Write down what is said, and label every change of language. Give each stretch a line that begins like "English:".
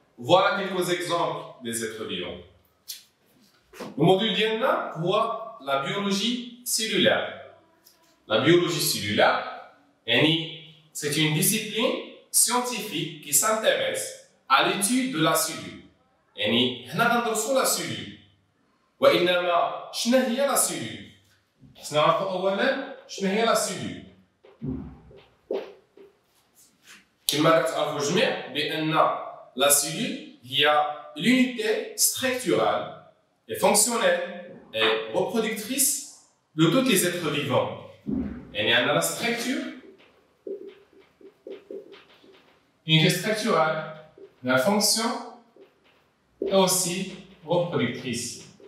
French: Voilà quelques exemples des êtres vivants. Le module d'IENA voit la biologie cellulaire. La biologie cellulaire, c'est une discipline scientifique qui s'intéresse à l'étude de la cellule. Nous
Arabic: ندرسوا
French: la cellule.
Arabic: وإنما شنو هي la cellule؟ نعرفوا أولاً شنو هي la cellule. كما تعرفوا الجميع بأن
French: la cellule
Arabic: هي
French: l'unité structurelle et fonctionnelle et reproductrice de tous les êtres vivants. Et on a la structure, unité structurelle, la fonction et aussi reproductrice.